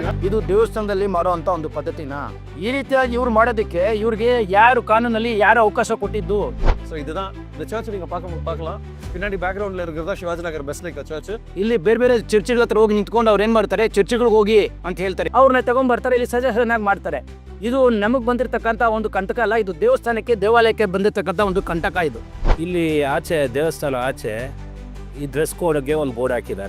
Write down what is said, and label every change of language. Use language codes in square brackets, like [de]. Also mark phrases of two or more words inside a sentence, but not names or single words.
[kn] ಇದು ದೇವಸ್ಥಾನದಲ್ಲಿ ಮಾಡುವಂತ ಒಂದು ಪದ್ಧತಿನ ಈ ರೀತಿಯಾಗಿ ಇವ್ರು ಮಾಡೋದಕ್ಕೆ ಇವ್ರಿಗೆ ಯಾರು ಕಾನೂನಲ್ಲಿ ಯಾರು ಅವಕಾಶ ಕೊಟ್ಟಿದ್ದು? [ta] ஸோ இதுதான் இந்த சர்ச் நீங்கள் பார்க்கலாம் பின்னாடி பேக்ரவுண்டில் இருக்கிறதா சிவாஜி நகர் பெஸ்லிக்கா சர்ச். [kn] ಇಲ್ಲಿ ಬೇರೆ ಬೇರೆ ಚರ್ಚ್ಗಳ ಹತ್ರ ಹೋಗಿ ನಿಂತ್ಕೊಂಡು ಅವ್ರು ಏನ್ ಮಾಡ್ತಾರೆ, ಚರ್ಚ್ಗಳಿಗೆ ಹೋಗಿ ಅಂತ ಹೇಳ್ತಾರೆ, ಅವ್ರನ್ನ ತಗೊಂಡ್ಬರ್ತಾರೆ, ಇಲ್ಲಿ ಸಜೆಷನ್ ಆಗಿ ಮಾಡ್ತಾರೆ. ಇದು ನಮಗ್ ಬಂದಿರತಕ್ಕಂತ ಒಂದು ಕಂಟಕ ಅಲ್ಲ, ಇದು ದೇವಸ್ಥಾನಕ್ಕೆ ದೇವಾಲಯಕ್ಕೆ ಬಂದಿರತಕ್ಕಂತ ಒಂದು ಕಂಟಕ. ಇದು ಇಲ್ಲಿ ಆಚೆ ದೇವಸ್ಥಾನ ಆಚೆ ಈ [en] dress codeಗೆ [kn] ಒಂದು ಬೋರ್ಡ್ ಹಾಕಿದ್ದಾರೆ,